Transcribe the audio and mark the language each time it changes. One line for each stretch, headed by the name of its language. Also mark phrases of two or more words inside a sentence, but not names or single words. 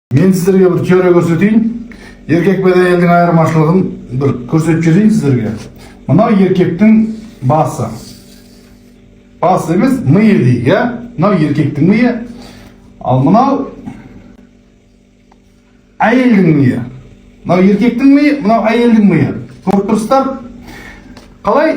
Kazakh: Men sizlerge bir teoriya көрсөтейин. Erkek ve әйелдің айырмашылығын bir көрсөтүп жиберейин sizlerge. Мынау еркектің басы. Басы емес, миы дейік, ya. Мынау еркектің миы. Ал мынау әйелдің миы. Мынау еркектің миы, мынау әйелдің миы. Көріп тұрсыздар? Қалай?